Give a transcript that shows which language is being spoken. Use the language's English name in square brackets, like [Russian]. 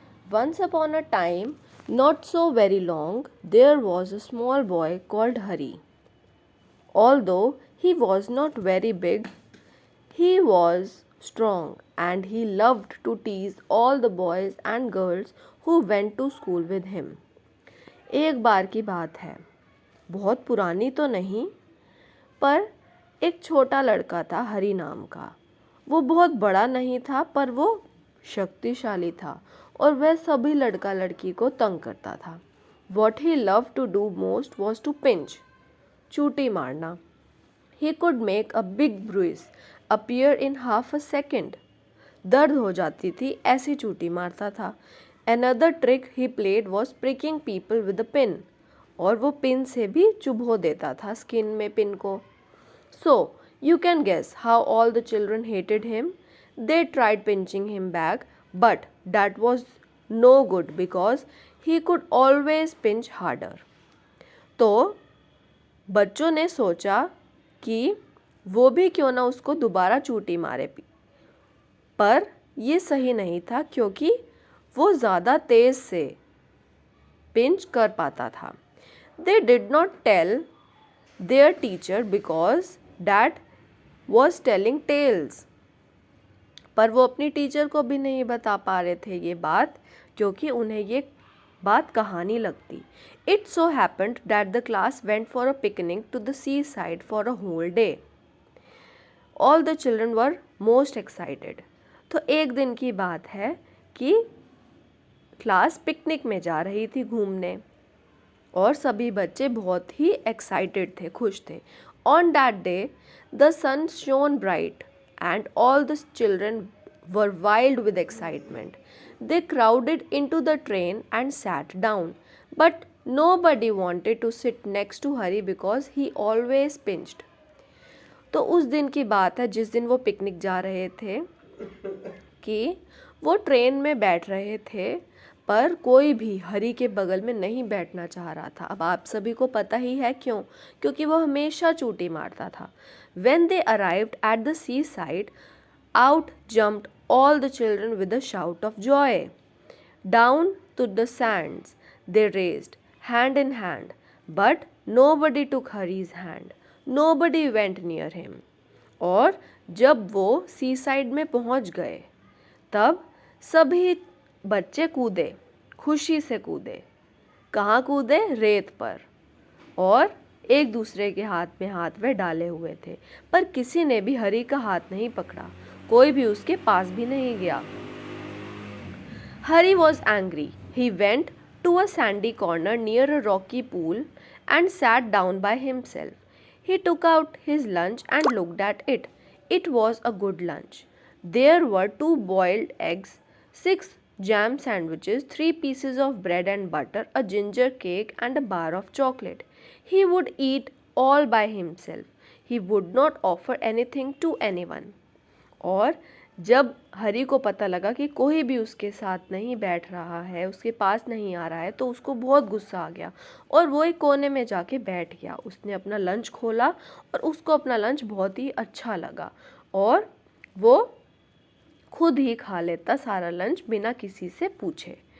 [English] Once upon a time, not so very long, there was a small boy called Hari. Although he was not very big, he was strong and he loved to tease all the boys and girls who went to school with him. [Hindi] एक बार की बात है, बहुत पुरानी तो नहीं, पर एक छोटा लड़का था हरी नाम का। वो बहुत बड़ा नहीं था पर वो शक्तिशाली था और वह सभी लड़का लड़की को तंग करता था। [English] What he loved to do most was to pinch, [Hindi] चूटी मारना। [English] He could make a big bruise appear in half a second. [Hindi] दर्द हो जाती थी ऐसी चूटी मारता था। [English] Another trick he played was pricking people with a pin. [Hindi] और वो पिन से भी चुभो देता था स्किन में पिन को। [English] So, you can guess how all the children hated him. They tried pinching him back, but that was no good because he could always pinch harder. [Hindi] तो बच्चों ने सोचा कि वो भी क्यों ना उसको दोबारा चूटी मारे, पर ये सही नहीं था क्योंकि वो ज़्यादा तेज़ से पिंच कर पाता था। [English] They did not tell their teacher because dad was telling tales. [Hindi] पर वो अपनी टीचर को भी नहीं बता पा रहे थे ये बात क्योंकि उन्हें ये बात कहानी लगती। [English] It so happened that the class went for a picnic to the seaside for a whole day. All the children were most excited. [Hindi] तो एक दिन की बात है कि क्लास पिकनिक में जा रही थी घूमने और सभी बच्चे बहुत ही एक्साइटेड थे, खुश थे। [English] On that day the sun shone bright and all the children were wild with excitement. They crowded into the train and sat down, but nobody wanted to sit next to Hari because he always pinched. [Hindi] तो उस दिन की बात है जिस दिन वो picnic जा रहे थे कि वो ट्रेन में बैठ रहे थे पर कोई भी हरी के बगल में नहीं बैठना चाह रहा था। अब आप सभी को पता ही है क्यों, क्योंकि वो हमेशा चूटी मारता था। [English] When they arrived at the seaside, out jumped all the children with a shout of joy. Down to the sands they raced, hand in hand, but nobody took Hari's hand. Nobody went near him. [Hindi] और जब वो seaside में पहुंच गए तब सभी बच्चे कूदे, खुशी से कूदे। कहाँ कूदे? रेत पर। और एक दूसरे के हाथ में हाथ वे डाले हुए थे, पर किसी ने भी हरी का हाथ नहीं पकड़ा, कोई भी उसके पास भी नहीं गया। [English] Hari was angry. He went to a sandy corner near a rocky pool and sat down by himself. He took out his lunch and looked at it. It was a good lunch. There were 2 boiled eggs, 6 jam sandwiches, 3 pieces of bread and butter, a ginger cake, and a bar of chocolate. He would eat all by himself. He would not offer anything to anyone. [Hindi] और जब हरी को पता लगा कि कोई भी उसके साथ नहीं बैठ रहा है, उसके पास नहीं आ रहा है, तो उसको बहुत गुस्सा आ गया और वो एक कोने में जाके बैठ गया। उसने अपना लंच खोला और उसको अपना लंच बहुत ही अच्छा लगा और वो खुद ही खा लेता सारा लंच बिना किसी से पूछे।